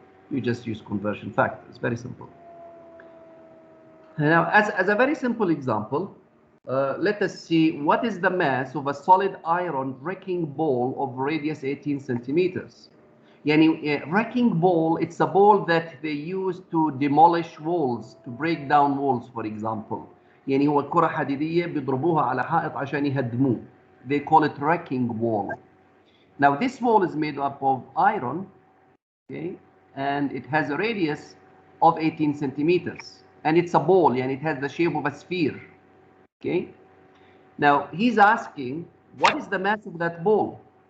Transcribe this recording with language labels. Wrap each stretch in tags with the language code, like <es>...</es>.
<en>You just use conversion factors. Very simple. Now, as a very simple example, let us see what is the mass of a solid iron wrecking ball of radius 18 centimeters. Yani, wrecking ball, it's a ball that they use to demolish walls, to break down walls, for example.</en> <ar>يعني هو كرة حديدية بيضربوها على حائط عشان يهدموه.</ar> <en>They call it wrecking ball. Now this wall is made up of iron, okay, and it has a radius of 18 centimeters. And it's a ball, and it has the shape of a sphere. Okay. Now he's asking, what is the mass of that ball?</en>